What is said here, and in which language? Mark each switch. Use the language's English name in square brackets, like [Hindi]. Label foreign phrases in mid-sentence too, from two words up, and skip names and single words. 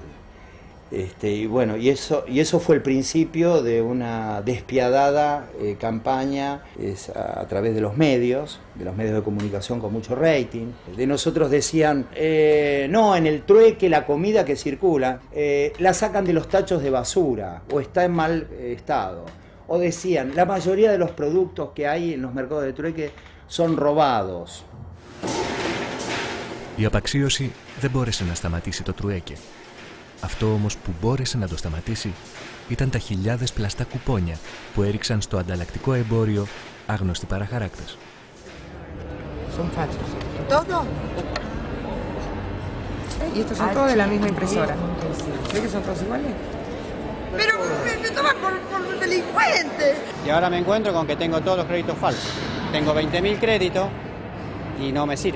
[Spanish] Y bueno, y eso fue el principio de una despiadada campaña a través de los medios de comunicación con mucho rating. De nosotros decían, no, en el trueque la comida que circula la sacan de los tachos de basura o está en mal estado. O decían, la mayoría de los productos que hay en los mercados de trueque son robados. [Greek] Η απαξίωση δεν μπόρεσε να σταματήσει το τρουέκε. Αυτό όμως που μπόρεσε να το σταματήσει ήταν τα χιλιάδες πλαστά κουπόνια που έριξαν στο ανταλλακτικό εμπόριο άγνωστοι παραχαράκτες. [Spanish] Son fachos. ¿Todo? Y estos son todos de la misma impresora. ¿Ves que son todos iguales? Pero me toman por delincuente. Y ahora me encuentro con que tengo todos los créditos falsos. Tengo 20.000 créditos y no me sirve.